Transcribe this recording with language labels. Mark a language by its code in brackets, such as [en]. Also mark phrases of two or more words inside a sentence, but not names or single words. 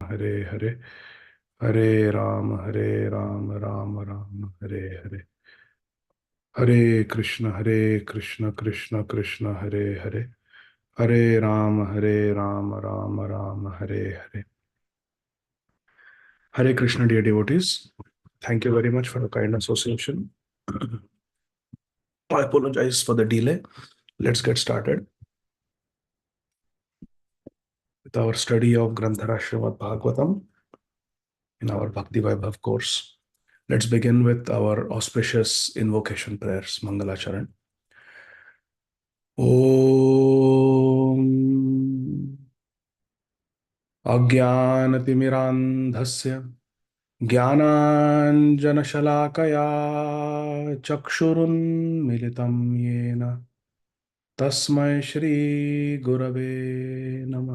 [sa] हरे हरे, हरे राम राम राम हरे हरे, हरे कृष्ण कृष्ण कृष्ण हरे हरे, हरे राम राम हरे हरे. [en] Hare Krishna, dear devotees. Thank you very much for the kind association. I apologize for the delay. Let's get started with our study of Granthara Srimad Bhagavatam in our Bhakti Vaibhava course. Let's begin with our auspicious invocation prayers. [sa] Mangalacharan. ओम् अज्ञानतिमिरान्धस्य ज्ञानाञ्जनशलाकया चक्षुरुन्मीलितं येन तस्मै श्री गुरवे नमः.